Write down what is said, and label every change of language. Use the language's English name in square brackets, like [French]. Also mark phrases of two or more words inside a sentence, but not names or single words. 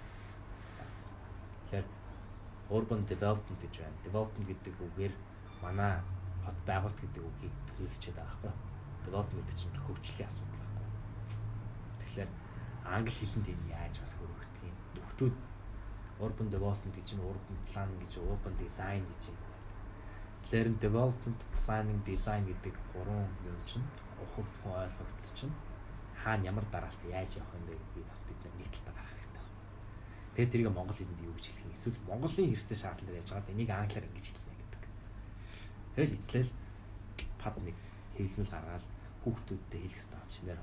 [Mongolian] Тэгэхээр [English] urban development [Mongolian] гэж байна. Development гэдэг үгээр манай хот байгуулалт гэдэг үгийг төлөвлөж байгаа байхгүй. Development чинь хөгжлийн асуудал байхгүй. Тэгэхээр англи хэлэнд энэ яаж бас хөрөгдөх юм. Нөхдүүд [English] urban development [Mongolian] гэж нь [English] urban planning [Mongolian] гэж [English] urban design [Mongolian] гэж юм байна. Тэгэхээр [English] development planning design [Mongolian] гэдэг гурван юм чинь ухамсархан ойлгогдсон чинь хаана ямар дараалт яаж явах юм бэ гэдгийг бас бид нэг талдаа гаргах хэрэгтэй байна. Тэгээд тэрийг монгол хэлэнд юу гэж хэлэх юм? Эсвэл монголын хэрэгцээ шаардлагаар яаж байгаа энийг англиар ингэж хэлнэ гэдэг. Тэгэл эцлэл пад нэг хэвлэмэл гаргаад хүүхдүүдтэй хэлэх хэрэгтэй байна шинээр.